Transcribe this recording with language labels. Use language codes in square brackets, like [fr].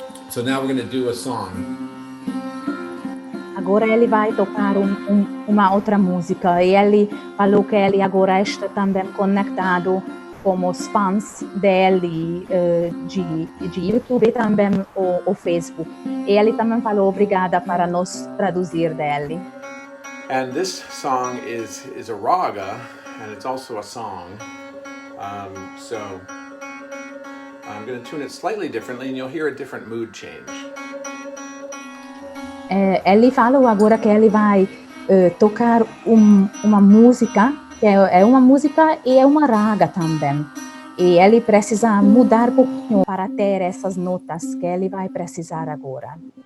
[en] So now we're going to do a song. [pt] Agora ele vai tocar uma outra música e ele falou que ele agora está também conectado com os fãs dele de YouTube e também o Facebook. E ele também falou obrigada para nós traduzir dele. [en] And this song is a raga, and it's also a song. So I'm going to tune it slightly differently, and you'll hear a different mood change. [pt] Ele falou agora que ele vai tocar uma música, que é uma música e é uma raga também. E ele precisa mudar um pouquinho para ter essas notas que ele vai precisar agora.